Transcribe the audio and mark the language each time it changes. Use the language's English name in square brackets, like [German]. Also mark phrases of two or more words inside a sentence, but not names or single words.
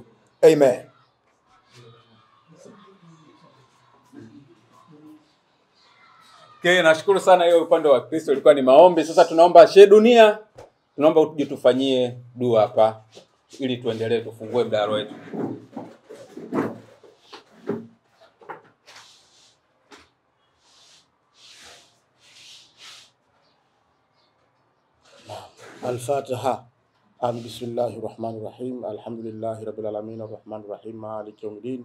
[Swahili] Amen. Okay, nashukuru sana. Hiyo upande wa Kristo ilikuwa ni maombi. Sasa tunaomba Sheikh Dunia, tunaomba uje tufanyie dua hapa ili tuendelee tufungue mdahalo wetu. Al-Fatiha. [Arabic] بسم الله الرحمن الرحيم الحمد لله رب العالمين الرحمن الرحيم مالك يوم الدين.